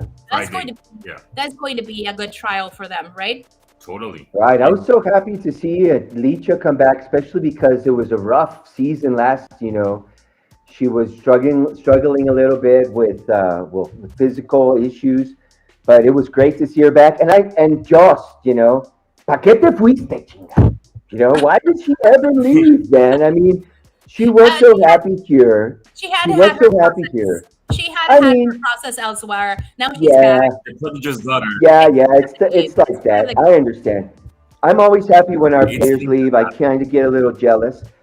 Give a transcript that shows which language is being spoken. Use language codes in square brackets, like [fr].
[en] That's going to be a good trial for them, right? Totally. Right. I was so happy to see Licha come back, especially because it was a rough season last. She was struggling a little bit with physical issues, but it was great to see her back. [es] And just, ¿pa qué te fuiste, chinga? [en] Why did she ever leave, man? I mean, she was so happy here. She was so happy here. She had her process elsewhere. Now she's back. Just got her. Yeah, it's like that. I understand. I'm always happy when our players leave. I kind of get a little jealous.